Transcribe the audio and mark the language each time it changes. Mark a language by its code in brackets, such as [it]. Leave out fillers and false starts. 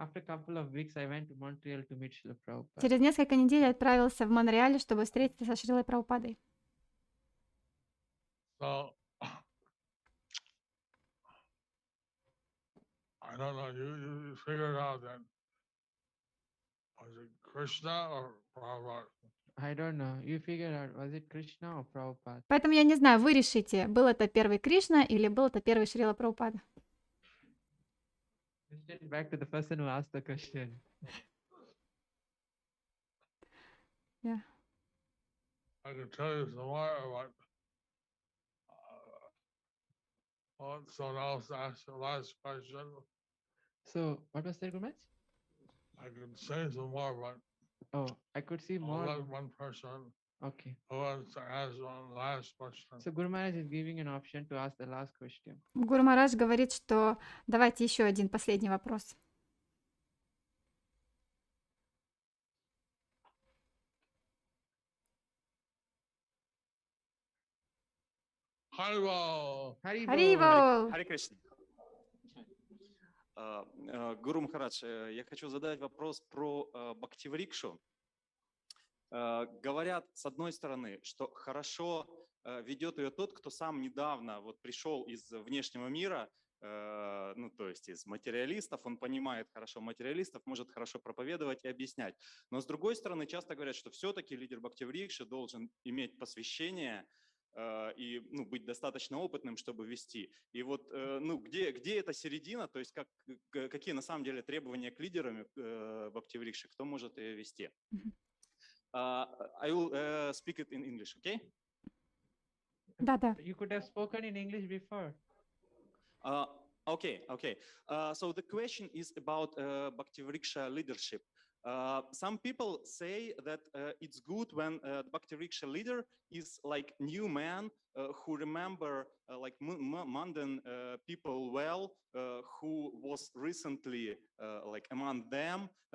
[en] After a couple of weeks, I went to Montreal to meet Srila Prabhupada. [ru] Через несколько недель я отправился в Монреаль, чтобы встретиться со Шрилой Прабхупадой. [en] So, I don't know, you figured out that, was it Krishna or Prabhupada? I don't know. You figure out, was it Krishna or Prabhupada? [ru] Поэтому я не знаю, вы решите, был это первый Кришна или был это первый Шрила Прабхупада. [en] Question back to the person who asked the question. I could tell you some more about someone else asked the last question. So, what was that, Gurmaj? I could say some more, but Oh, I could see I'll more. let one person Okay. who wants to ask one last question. So, Guru Maharaj is giving an option to ask the last question. [ru] Гуру Махарадж говорит, что давайте еще один последний вопрос. [en] Haribol. [ru] Харибол! Харе Кришна. Гуру Махарадж, я хочу задать вопрос про бхактиврикшу. Говорят, с одной стороны, что хорошо ведет ее тот, кто сам недавно вот пришел из внешнего мира, ну, то есть из материалистов, он понимает хорошо материалистов, может хорошо проповедовать и объяснять. Но с другой стороны, часто говорят, что все-таки лидер бхактиврикши должен иметь посвящение и быть достаточно опытным, чтобы вести. И вот где эта середина, то есть какие на самом деле требования к лидерам бхактиврикши, кто может ее вести? [en] I will speak it in English, okay? [ru] Да-да. [en] You could have spoken in English before. Okay. So the question is about bhaktivriksha leadership. Some people say that it's good when the bhaktivriksha leader is like new man who remember like mundane people well, who was recently like among them.